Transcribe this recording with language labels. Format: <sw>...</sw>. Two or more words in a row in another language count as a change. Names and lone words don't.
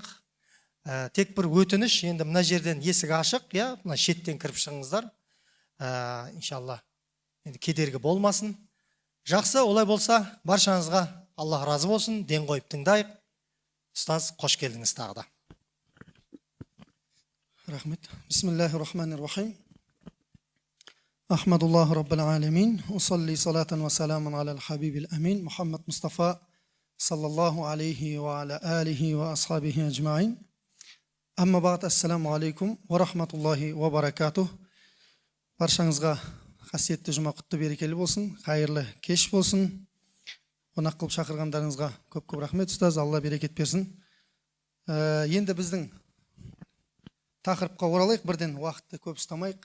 <kk>Тек бір өтініш, енді мына жерден есік ашық, мына шеттен кіріп шығыңыздар. Иншалла, енді кедергі болмасын. Жақсы, олай болса, баршаңызға Аллах разы болсын, ден қойып тыңдайық. Ұстаз, қош келдіңіз тағы да. Рахмет.</kk> <ar>بسم الله الرحمن الرحيم. الحمد لله رب العالمين. أصلي صلاة وسلاما على الحبيب الأمين. محمد مصطفى صلى الله عليه وعلى آله وأصحابه أجمعين. أما بعد، السلام عليكم ورحمة الله وبركاته.</ar> <kk>Баршаңызға қасиетті жұма құтты берекелі болсын, қайырлы кеш болсын. Қонақ қылып шақырғандарыңызға көп-көп рахмет ұстаз, Алла берекет берсін. Енді біздің тақырыпқа оралайық, бірден уақытты көп ұстамайық.</kk>